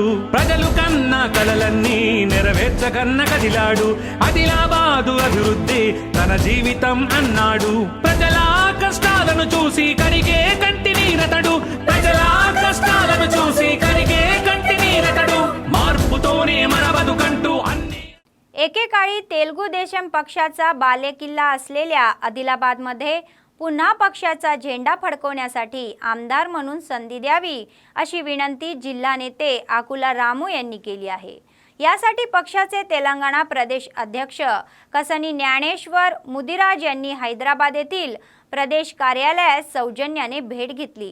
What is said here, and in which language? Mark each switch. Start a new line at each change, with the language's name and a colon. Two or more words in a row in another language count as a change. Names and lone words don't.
Telugu: ప్రజలు కన్న కలలన్నీ నెరవేర్చగన్న కదిలాడు ఆదిలాబాదు అభివృద్ధి తన జీవితం అన్నాడు. ప్రజల కష్టాలను చూసి కరిగే కంటి నీరతడు ప్రజల కష్టాలను చూసి కరిగే కంటి నీరతడు మార్పుతోనే మన బతుకంటూ అన్ని.
Marathi: एकेकाळी तेलुगू देशम पक्षाचा बालेकिल्ला असलेल्या आदिलाबादमध्ये पुन्हा पक्षाचा झेंडा फडकवण्यासाठी आमदार म्हणून संधी द्यावी अशी विनंती जिल्हा नेते आकुला रामू यांनी केली आहे. यासाठी पक्षाचे तेलंगणा प्रदेश अध्यक्ष कसनी ज्ञानेश्वर मुदिराज यांनी हैदराबाद येथील प्रदेश कार्यालयात सौजन्याने भेट घेतली.